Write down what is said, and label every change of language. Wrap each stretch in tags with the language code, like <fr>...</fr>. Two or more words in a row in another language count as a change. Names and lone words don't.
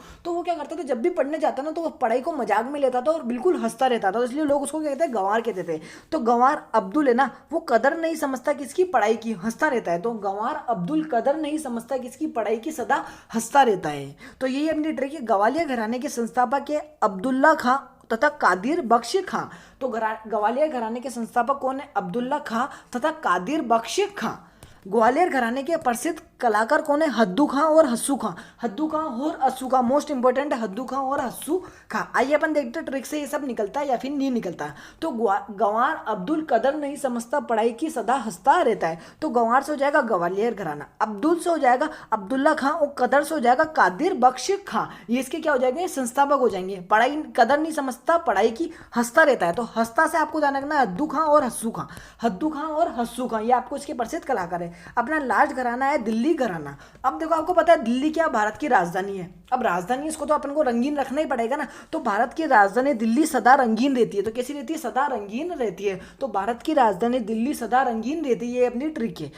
<hi>तो वो क्या करता था, जब भी पढ़ने जाता ना तो वो पढ़ाई को मजाक में लेता था और बिल्कुल हंसता रहता था, तो इसलिए लोग उसको क्या कहते हैं, गंवार कहते थे। तो गंवार अब्दुल है ना, वो कदर नहीं समझता किसकी, पढ़ाई की, हंसता रहता है। तो गंवार अब्दुल कदर नहीं समझता किसकी, पढ़ाई की, सदा हंसता रहता है। तो यही अपनी ट्रिक है। ग्वालियर घराने के संस्थापक है अब्दुल्ला खां तथा कादिर बख्श खां। तो ग्वालियर घराने के संस्थापक कौन है, अब्दुल्ला खां तथा कादिर बख्श खां। ग्वालियर घराने के प्रसिद्ध कलाकार कौन है, हद्दू खां और हस्सू खां। हद्दू खां और हस्सू खां</hi> <en>most important</en> <hi>है, हद्दू खां और हस्सू खां। आइए अपन देखते हैं ट्रिक से ये सब निकलता है या फिर नहीं निकलता। तो गंवार अब्दुल कदर नहीं समझता, पढ़ाई की, सदा हंसता रहता है। तो गंवार से हो जाएगा ग्वालियर घराना, अब्दुल से हो जाएगा अब्दुल्ला खां और कदर से हो जाएगा कादिर बख्श खां। ये इसके क्या हो जाएंगे, संस्थापक हो जाएंगे। पढ़ाई कदर नहीं समझता, पढ़ाई की, हंसता रहता है। तो हंसता से आपको ध्यान रखना है हद्दू खां और हस्सू खां। हद्दू खां और हस्सू खां ये आपको इसके प्रसिद्ध कलाकार है। अपना लास्ट घराना है दिल्ली घराना। अब देखो आपको पता है दिल्ली क्या भारत की राजधानी है। अब राजधानी इसको तो अपन को रंगीन रखना ही पड़ेगा ना। तो भारत की राजधानी दिल्ली सदा रंगीन रहती है। तो कैसी रहती है, सदा रंगीन रहती है। तो भारत की राजधानी दिल्ली सदा रंगीन रहती है, ये अपनी ट्रिक है।</hi>